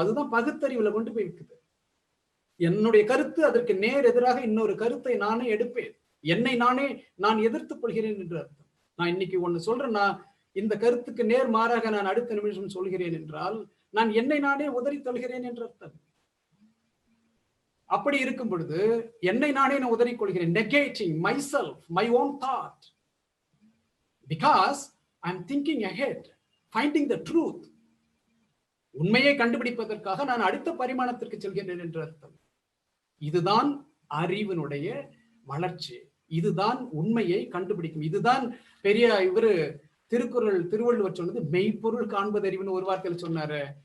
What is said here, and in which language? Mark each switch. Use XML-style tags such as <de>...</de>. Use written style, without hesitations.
<ta>அதுதான் பகுத்தறிவுல கொண்டு போய் இருக்குது. என்னுடைய கருத்து அதற்கு நேர் எதிராக இன்னொரு கருத்தை நானே எடுப்பேன். என்னை நானே நான் எதிர்த்துக் கொள்கிறேன் என்று அர்த்தம். நான் இன்னைக்கு ஒண்ணு சொல்றேன்னா, இந்த கருத்துக்கு நேர் மாறாக நான் அடுத்த நிமிஷம் சொல்கிறேன் என்றால், நான் என்னை நானே உதறி தள்ளுகிறேன் என்று அர்த்தம். அப்படி இருக்கும் பொழுது என்னை நானே நான் உதறிக் கொள்கிறேன்.</ta> <en>Negating myself, my own thought. Because I'm thinking ahead, finding the truth.</en> <ta>உண்மையை கண்டுபிடிப்பதற்காக நான் அடுத்த பரிமாணத்திற்கு செல்கிறேன் என்று அர்த்தம். இதுதான் அறிவினுடைய வளர்ச்சி. இதுதான் உண்மையை கண்டுபிடிக்கும். இதுதான் பெரிய இவரு திருவள்ளுவர் சொன்னது மெய்ப்பொருள் காண்பது அறிவுன்னு ஒரு வார்த்தையில் சொன்னாரு.</ta>